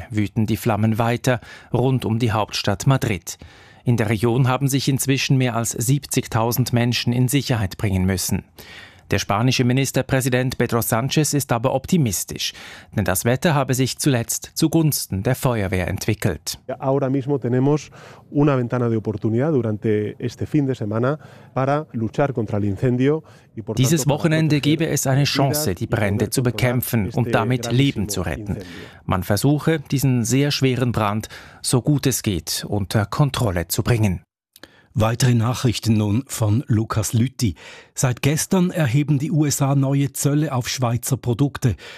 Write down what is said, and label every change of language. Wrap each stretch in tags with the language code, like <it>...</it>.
<de>wüten die Flammen weiter rund um die Hauptstadt Madrid. In der Region haben sich inzwischen mehr als 70.000 Menschen in Sicherheit bringen müssen. Der spanische Ministerpräsident Pedro Sánchez ist aber optimistisch, denn das Wetter habe sich zuletzt zugunsten der Feuerwehr entwickelt.</de> <es>Ahora mismo tenemos una ventana de oportunidad durante este fin de semana para luchar contra el incendio.</es> <de>Dieses Wochenende gebe es eine Chance, die Brände zu bekämpfen und damit Leben zu retten. Man versuche, diesen sehr schweren Brand so gut es geht unter Kontrolle zu bringen. Weitere Nachrichten nun von Lukas Lütti. Seit gestern erheben die USA neue Zölle auf Schweizer Produkte.</de>